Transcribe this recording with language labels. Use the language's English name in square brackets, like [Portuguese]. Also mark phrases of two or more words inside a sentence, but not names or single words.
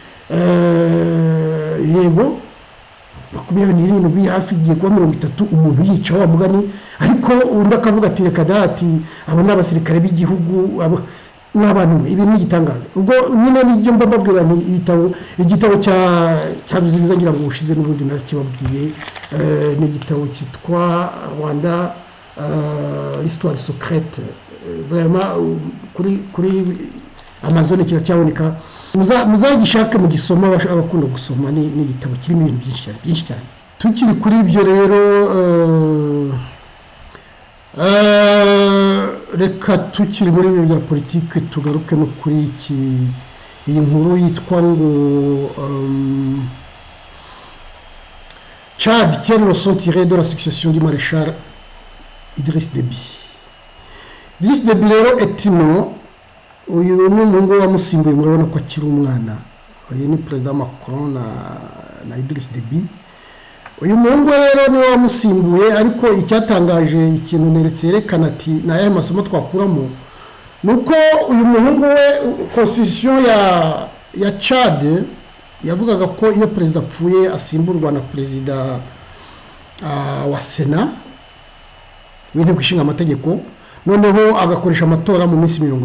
[Kinyarwanda] yego 27 hafi igiye kuba 30 umuntu yica wa mugani ariko undi akavuga ati reka dati abo n'abasirikare b'igihugu n'abantu ibi ni igitangaza ubwo nyine nibyo mbabwira ni igitabo cya Ruzibiza ngira ngo ushize n'ubundi nakibabwiye ni igitabo cyitwa Rwanda l'histoire secrète vraiment kuri Amazon kiracyaboneka muzagishaka mu gisoma abakunda gusoma ni igitabo kirimo ibintu byinshi cyane tukiri kuri ibyo rero reka tukiri muri ibyo bya politike tugaruke no kuri iyi nkuru yitwa ngo [French] Tchad tient le leçon tirée de la succession du maréchal Idriss Déby. [Kinyarwanda] Idriss Déby rero etimo uyu ni umuhungu wamusimbuye murabona ko akiri umwana uyu ni Perezida Macron na Idriss Déby. Uyu muhungu rero ni wamusimbuye ariko icyatangaje ikintu neretse yerekana ati naye masomo twakuramo nuko uyu muhungu we constitution ya Chad yavugaga ko iyo perezida apfuye asimburwa na perezida wa Sena w'inteko ishinga amategeko noneho agakoresha amatora mu minsi 90.